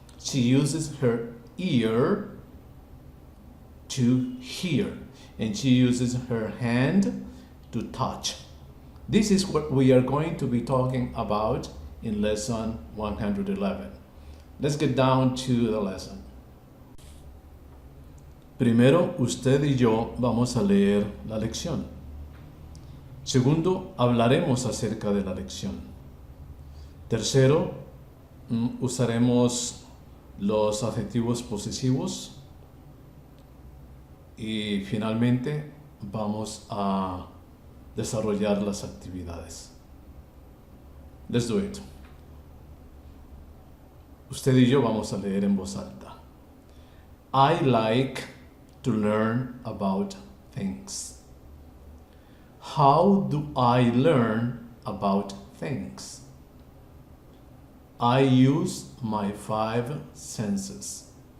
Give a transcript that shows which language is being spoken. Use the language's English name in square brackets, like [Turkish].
[English] She uses her ear to hear and she uses her hand to touch. This is what we are going to be talking about in lesson 111. Let's get down to the lesson. [Spanish] Primero, usted y yo vamos a leer la lección. Segundo, hablaremos acerca de la lección. Tercero, usaremos los adjetivos posesivos. Y finalmente, vamos a desarrollar las actividades. [English] Let's do it. [Spanish] Usted y yo vamos a leer en voz alta. [English] I like to learn about things. How do I learn about things? I use my 5 senses.